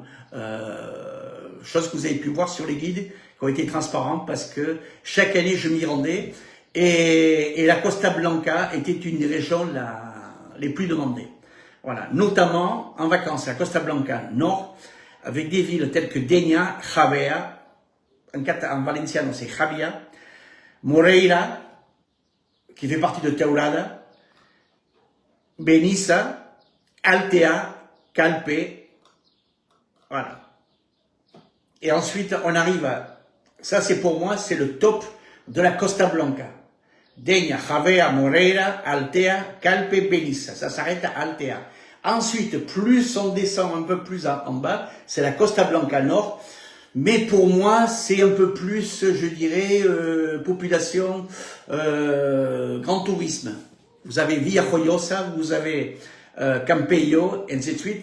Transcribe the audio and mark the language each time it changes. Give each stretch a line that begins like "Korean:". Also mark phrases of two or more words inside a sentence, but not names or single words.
French: Chose que vous avez pu voir sur les guides, qui ont été transparents, parce que chaque année je m'y rendais, et la Costa Blanca était une des régions les plus demandées. Voilà, notamment en vacances, la Costa Blanca Nord, avec des villes telles que Dénia, Javea, en valenciano c'est Javia, Moreira, qui fait partie de Teurada, Benissa, Altea, Calpe, voilà. Et ensuite, on arrive à, ça c'est pour moi, c'est le top de la Costa Blanca. Dénia, Javea, Moreira, Altea, Calpe, Benissa. Ça s'arrête à Altea. Ensuite, plus on descend un peu plus en bas, c'est la Costa Blanca Nord. Mais pour moi, c'est un peu plus, je dirais, population, grand tourisme. Vous avez Villajoyosa, vous avez Campello, et ainsi de suite.